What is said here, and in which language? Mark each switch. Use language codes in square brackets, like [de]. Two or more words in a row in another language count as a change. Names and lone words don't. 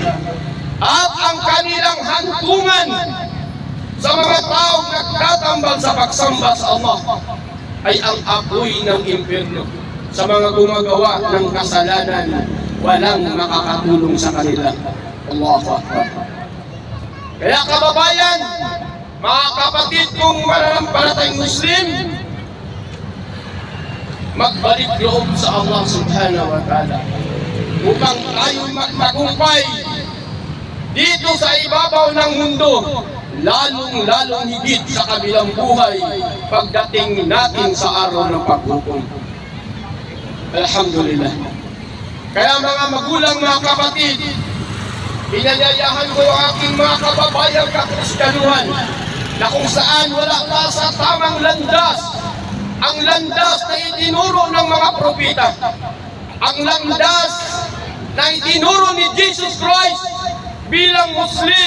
[tl] At ang kanilang hantungan sa mga taong nagtatambal sa pagsamba sa Allah ay ang apoy ng impyerno. Sa mga gumagawa ng kasalanan, walang makakatulong sa kanila. [ar] الله أكبر. [tl] Kaya kababayan, mga kapatid kong mananampalatayang Muslim, magbalik loob sa Allah [ar] سبحانه وتعالى [tl] upang tayo magtagumpay dito sa ibabaw ng mundo, lalong higit sa kabilang buhay pagdating natin sa araw ng paghukom. [ar] الحمد لله. [tl] Kaya mga magulang, mga kapatid, pinanyayahan ko ang aking mga kababayang kakristyanuhan na kung saan wala pa sa tamang landas, ang landas na itinuro ng mga propeta, ang landas na itinuro ni Jesus Christ bilang Muslim.